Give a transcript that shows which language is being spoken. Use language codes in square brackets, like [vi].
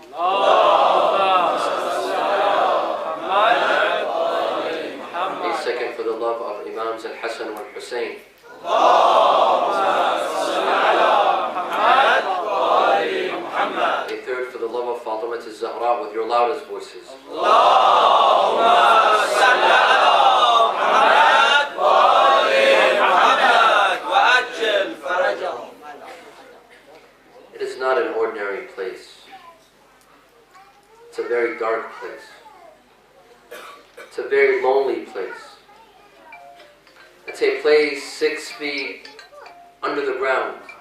[ar] اللهم صل على محمد وآل محمد. [en] A second for the love of Imams Al-Hassan wal-Hussein. [ar] اللهم صل على محمد وآل محمد. [en] A third for the love of Fatima al-Zahra with your loudest voices. [ar] اللهم صل على محمد وآل محمد وأجل فرجهم. [en] It is not an ordinary place. It's a very dark place. It's a very lonely place. It's a place 6 feet under the ground.